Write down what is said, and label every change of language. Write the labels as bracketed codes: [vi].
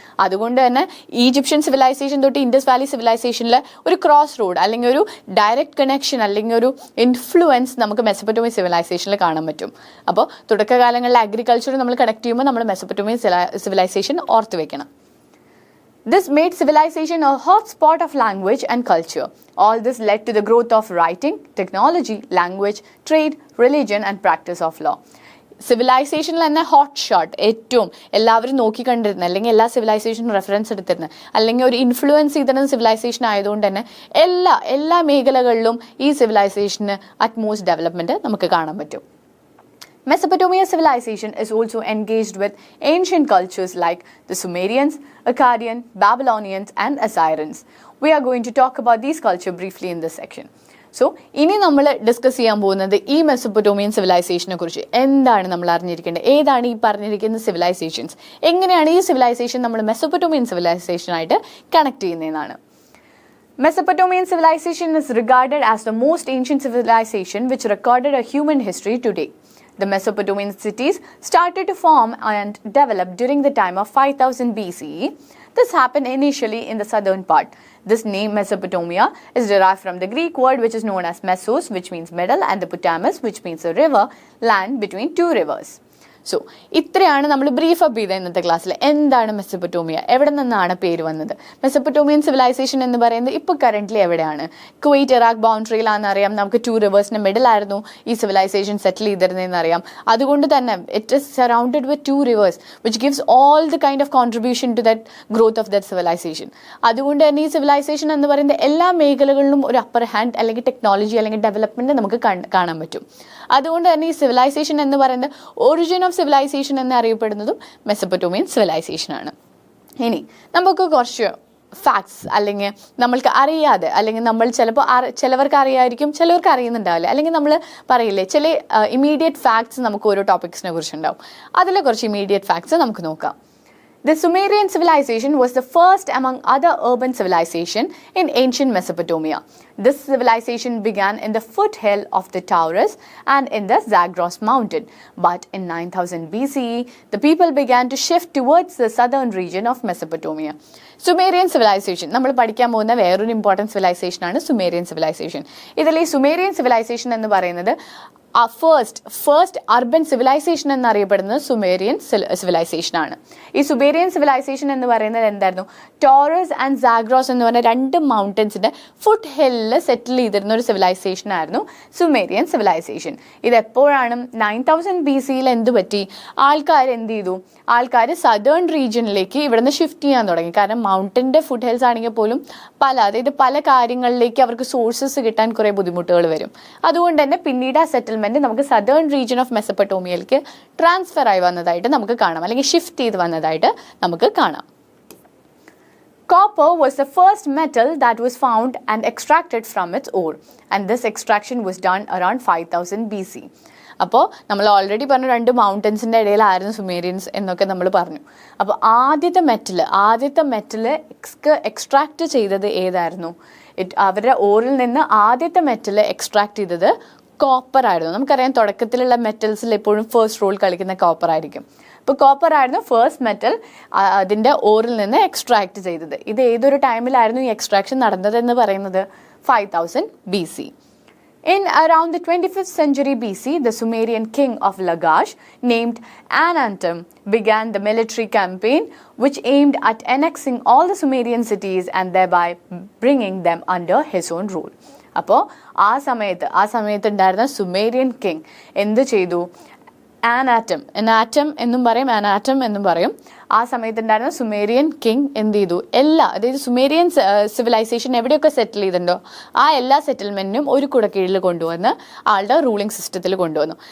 [ml] അതുകൊണ്ട് തന്നെ Egyptian civilisation തൊട്ട് ഇൻഡസ് വാലി സിവിലൈസേഷനിൽ ഒരു ക്രോസ് റോഡ് അല്ലെങ്കിൽ ഒരു ഡയറക്റ്റ് കണക്ഷൻ അല്ലെങ്കിൽ ഒരു ഇൻഫ്ലുവൻസ് നമുക്ക് മെസപ്പൊട്ടോമിയ സിവിലൈസേഷനിൽ കാണാൻ പറ്റും. അപ്പോൾ തുടക്കകാലങ്ങളിൽ അഗ്രികൾച്ചർ നമ്മൾ കണക്ട് ചെയ്യുമ്പോൾ നമ്മൾ മെസപ്പൊട്ടോമിയ സിവിലൈസേഷൻ ഓർത്ത് വെക്കണം. [en] This made civilization a hot spot of language and culture. All this led to the growth of writing, technology, language, trade, religion and practice of law. [ml] സിവിലൈസേഷനിൽ തന്നെ hot shot ഏറ്റവും എല്ലാവരും നോക്കിക്കണ്ടിരുന്നത് അല്ലെങ്കിൽ എല്ലാ സിവിലൈസേഷനും reference എടുത്തിരുന്നത് അല്ലെങ്കിൽ ഒരു ഇൻഫ്ലുവൻസ് ചെയ്തിരുന്ന സിവിലൈസേഷൻ ആയതുകൊണ്ട് തന്നെ എല്ലാ മേഖലകളിലും ഈ സിവിലൈസേഷന് അറ്റ്മോസ്റ്റ് ഡെവലപ്മെൻറ്റ് നമുക്ക് കാണാൻ പറ്റും. [en] Mesopotamia civilization is also engaged with ancient cultures like the Sumerians, Akkadian, Babylonians and Assyrians. We are going to talk about these cultures briefly in this section. [ml] So, ഇനി നമ്മൾ ഡിസ്കസ് ചെയ്യാൻ പോകുന്നത് ഈ Mesopotamian സിവിലൈസേഷനെ കുറിച്ച്. എന്താണ് നമ്മൾ അറിഞ്ഞിരിക്കേണ്ടത്? ഏതാണ് ഈ പറഞ്ഞിരിക്കുന്ന സിവിലൈസേഷൻസ്? എങ്ങനെയാണ് ഈ സിവിലൈസേഷൻ നമ്മൾ Mesopotamian സിവിലൈസേഷനായിട്ട് connect ചെയ്യുന്നതെന്നാണ്. [en] Mesopotamian civilization is regarded as the most ancient civilization which recorded a human history to date. The Mesopotamian cities started to form and develop during the time of 5000 BCE. This happened initially in the southern part. This name Mesopotamia is derived from the Greek word which is known as Mesos, which means middle, and the Potamus, which means a river, land between two rivers. [ml] So ഇത്രയാണ് നമ്മൾ brief up ചെയ്ത ഇന്നത്തെ ക്ലാസ്സിൽ. എന്താണ് Mesopotamia? എവിടെ നിന്നാണ് പേര് വന്നത്? മെസപ്പൊട്ടോമിയൻ സിവിലൈസേഷൻ എന്ന് പറയുന്നത് ഇപ്പോൾ കറൻ്റ്ലി എവിടെയാണ്? കുവൈറ്റ് ഇറാഖ് ബൗണ്ടറിയിലാണെന്ന് അറിയാം. നമുക്ക് ടു റിവേഴ്സിൻ്റെ മിഡിലായിരുന്നു ഈ സിവിലൈസേഷൻ സെറ്റിൽ ചെയ്തിരുന്നതെന്ന് അറിയാം. അതുകൊണ്ട് തന്നെ [en] It is surrounded with two rivers which gives all the kind of contribution to that growth of that civilisation. [ml] അതുകൊണ്ട് തന്നെ ഈ സിവിലൈസേഷൻ എന്ന് പറയുന്ന എല്ലാ മേഖലകളിലും ഒരു അപ്പർ ഹാൻഡ് അല്ലെങ്കിൽ ടെക്നോളജി അല്ലെങ്കിൽ ഡെവലപ്മെൻറ്റ് നമുക്ക് കാണാൻ പറ്റും. അതുകൊണ്ട് തന്നെ ഈ സിവിലൈസേഷൻ എന്ന് പറയുന്നത് origin of of civilisation എന്നറിയപ്പെടുന്നതും Mesopotamian civilisation ആണ്. ഇനി നമുക്ക് കുറച്ച് ഫാക്ട്സ് അല്ലെങ്കിൽ നമ്മൾക്ക് അറിയാതെ അല്ലെങ്കിൽ നമ്മൾ ചിലപ്പോൾ ചിലവർക്ക് അറിയായിരിക്കും, ചിലവർക്ക് അറിയുന്നുണ്ടാവില്ല, അല്ലെങ്കിൽ നമ്മൾ പറയില്ലേ ചില ഇമീഡിയറ്റ് ഫാക്ട്സ് നമുക്ക് ഓരോ ടോപ്പിക്സിനെ കുറിച്ചുണ്ടാവും. അതിലെ കുറച്ച് ഇമീഡിയറ്റ് ഫാക്ട്സ് നമുക്ക് നോക്കാം. [en] The Sumerian civilization was the first among other urban civilization in ancient Mesopotamia. This civilization began in the foothill of the Taurus and in the Zagros mountain. But in 9000 BCE, the people began to shift towards the southern region of Mesopotamia. [ml] Sumerian civilisation നമ്മൾ പഠിക്കാൻ പോകുന്ന വേറൊരു important civilisation ആണ് Sumerian civilisation. ഇതിൽ ഈ Sumerian civilisation എന്ന് പറയുന്നത് first urban civilisation എന്നറിയപ്പെടുന്നത് സുമേറിയൻ സിവിലൈസേഷൻ ആണ്. ഈ സുമേറിയൻ സിവിലൈസേഷൻ എന്ന് പറയുന്നത് എന്തായിരുന്നു? ടോറസ് ആൻഡ് സാഗ്രോസ് എന്ന് പറഞ്ഞ 2 മൗണ്ടൻസിന്റെ ഫുട് ഹില്ലിൽ സെറ്റിൽ ചെയ്തിരുന്ന ഒരു സിവിലൈസേഷൻ ആയിരുന്നു സുമേറിയൻ സിവിലൈസേഷൻ. ഇത് എപ്പോഴാണ്? 9000 BCയിൽ എന്ത് പറ്റി? ആൾക്കാർ എന്ത് ചെയ്തു? ആൾക്കാർ സദേൺ റീജിയനിലേക്ക് ഇവിടുന്ന് ഷിഫ്റ്റ് ചെയ്യാൻ തുടങ്ങി. കാരണം മൗണ്ടൻ്റെ ഫുട് ഹിൽസ് ആണെങ്കിൽ പോലും പല കാര്യങ്ങളിലേക്ക് അവർക്ക് സോഴ്സസ് കിട്ടാൻ കുറേ ബുദ്ധിമുട്ടുകൾ വരും. അതുകൊണ്ട് തന്നെ പിന്നീട് ആ സെറ്റിൽമെന്റ് നമുക്ക് സദേൺ റീജിയൻ ഓഫ് മെസപ്പൊട്ടോമിയയിലേക്ക് ട്രാൻസ്ഫർ ആയി വന്നതായിട്ട് നമുക്ക് കാണാം, അല്ലെങ്കിൽ ഷിഫ്റ്റ് ചെയ്ത് വന്നതായിട്ട് നമുക്ക് കാണാം. [en] Copper was the first metal that was found and extracted from its ore, and this extraction was done around 5000 BC. [ml] അപ്പോൾ നമ്മൾ ഓൾറെഡി പറഞ്ഞു 2 മൗണ്ടൻസിൻ്റെ ഇടയിലായിരുന്നു സുമേറിയൻസ് എന്നൊക്കെ നമ്മൾ പറഞ്ഞു. അപ്പോൾ ആദ്യത്തെ മെറ്റൽ എക്സ്ട്രാക്ട് ചെയ്തത് ഏതായിരുന്നു? അവരുടെ ഓറിൽ നിന്ന് ആദ്യത്തെ മെറ്റൽ എക്സ്ട്രാക്ട് ചെയ്തത് കോപ്പർ ആയിരുന്നു. നമുക്കറിയാം തുടക്കത്തിലുള്ള മെറ്റൽസിൽ എപ്പോഴും ഫസ്റ്റ് റോൾ കളിക്കുന്ന കോപ്പർ ആയിരിക്കും. അപ്പോൾ കോപ്പർ ആയിരുന്നു ഫസ്റ്റ് മെറ്റൽ അതിൻ്റെ ഓറിൽ നിന്ന് എക്സ്ട്രാക്ട് ചെയ്തത്. ഇത് ഏതൊരു ടൈമിലായിരുന്നു ഈ എക്സ്ട്രാക്ഷൻ നടന്നതെന്ന് പറയുന്നത്? [en] 5000 BC. In around the 25th century BC, the Sumerian king of Lagash, named Anantum, began the military campaign which aimed at annexing all the Sumerian cities and thereby bringing them under his own rule. [ml] അപ്പോൾ ആ സമയത്ത് ഉണ്ടായിരുന്ന Sumerian king എന്ത് ചെയ്തു? ആനാറ്റം എന്നും പറയും. ആ സമയത്തുണ്ടായിരുന്ന Sumerian king എന്ത് ചെയ്തു? അതായത് സുമേറിയൻ സിവിലൈസേഷൻ എവിടെയൊക്കെ സെറ്റിൽ ചെയ്തിട്ടുണ്ടോ ആ എല്ലാ സെറ്റിൽമെന്റിനും ഒരു കുടക്കീഴിൽ കൊണ്ടുവന്ന് ആളുടെ റൂളിംഗ് സിസ്റ്റത്തിൽ കൊണ്ടുവന്നു.